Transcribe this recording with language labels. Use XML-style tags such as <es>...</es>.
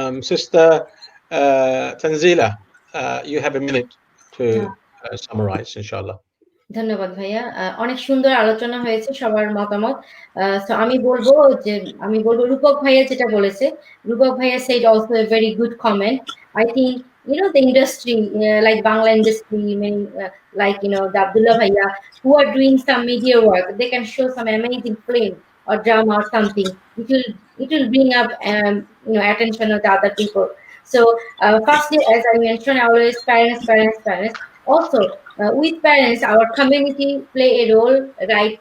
<en>Sister Tanzila, you have a minute to summarize, inshallah.</en> <bn>ধন্যবাদ ভাইয়া। অনেক সুন্দর আলোচনা হয়েছে, সবার মতামত। তো আমি বলবো রূপক ভাইয়া যেটা বলেছে, রূপক ভাইয়া</bn> <en>said also a very good comment. I think the industry, like Bangla industry, like the Abdullah bhaiya, who are doing some media work, they can show some amazing film or drama or something. It will bring up attention of the other people. So firstly, as I mentioned, always parents. Also, with parents, our community play a role, right?</en>